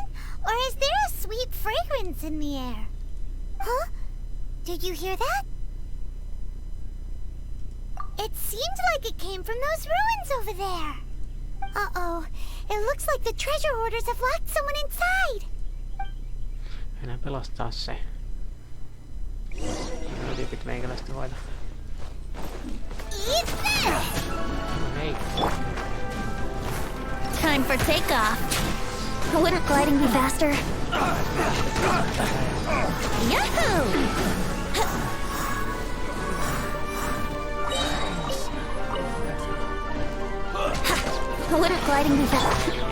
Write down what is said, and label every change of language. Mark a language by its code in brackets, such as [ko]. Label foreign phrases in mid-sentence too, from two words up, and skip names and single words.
[en] Or is there a sweet fragrance in the air? Huh? Did you hear that? It seemed like it came from those ruins over there. Uh-oh. It looks like the treasure hoarders have locked someone inside. [fi] Mennään pelastaa se. Nämä tyypit meikäläistä hoita. [en] Eat this! [fi] No ei. [en] Time for takeoff. Wouldn't gliding be faster? Yahoo! Wouldn't gliding be faster?